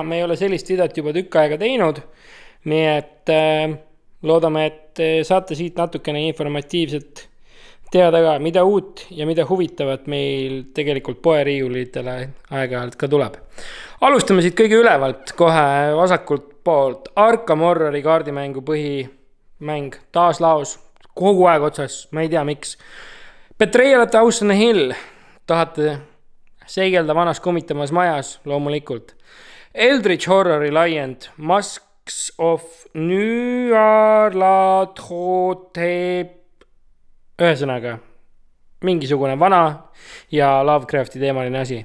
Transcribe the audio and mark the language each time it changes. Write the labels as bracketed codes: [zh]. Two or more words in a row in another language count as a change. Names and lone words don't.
[et] Me ei ole sellist videot juba tükk aega teinud. Nii et loodame, et saate siit natukene informatiivset teada ka, mida uut ja mida huvitavat meil tegelikult poeriiulitele aeg-ajalt ka tuleb. Alustame siit kõige ülevalt, kohe vasakult poolt. Arkham Horrori kaardimängu põhimäng, taas laos, kogu aeg otsas, ma ei tea miks. Betrayal at House on the Hill, tahate seigelda vanas kummitamas majas, loomulikult. Eldritch Horrori laiend, Masks of Nyarlathotep, ühesõnaga, mingisugune vana ja Lovecrafti teemaline asi.